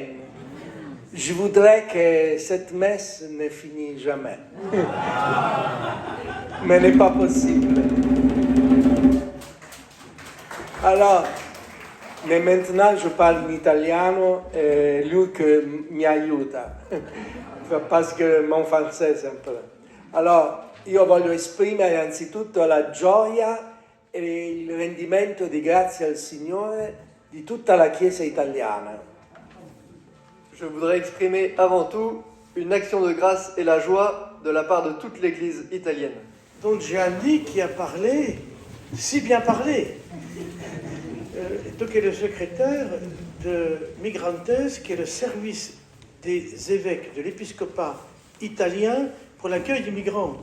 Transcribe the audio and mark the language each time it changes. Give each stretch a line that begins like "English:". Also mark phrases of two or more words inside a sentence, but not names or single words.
French: Je voudrais que cette messe ne finisse jamais. Mais ce n'est pas possible. Alors, Mais maintenant je parle
Italian: in italiano e lui che mi aiuta,
French: parce que mon français
Italian: è un po'. Allora, io voglio esprimere anzitutto la gioia e il rendimento di grazie al Signore di tutta la Chiesa italiana.
French: Je voudrais exprimer avant tout une action de grâce et la joie de la part de toute l'Église italienne. Don Gianni qui a parlé, si bien parlé. Donc, est le secrétaire de Migrantes, qui est le service des évêques de l'épiscopat italien pour l'accueil des migrants.